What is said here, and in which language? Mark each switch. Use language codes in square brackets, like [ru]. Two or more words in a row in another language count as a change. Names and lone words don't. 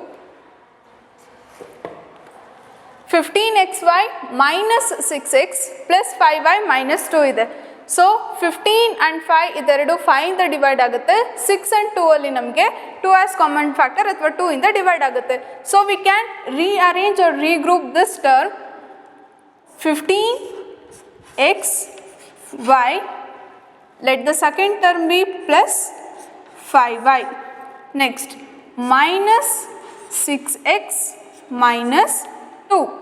[en] 15xy minus 6x plus 5y minus 2 ಇದೆ. [kn] ಸೊ 15 and 5 ಇದೆರಡು 5 ಇಂದ ಡಿವೈಡ್ ಆಗುತ್ತೆ, 6 and 2 ಅಲ್ಲಿ ನಮಗೆ 2 [en] as common factor [kn] ಅಥವಾ 2 ಇಂದ ಡಿವೈಡ್ ಆಗುತ್ತೆ. [en] so we can rearrange or regroup this term 15x y, let the second term be plus 5y, next minus 6x minus 2.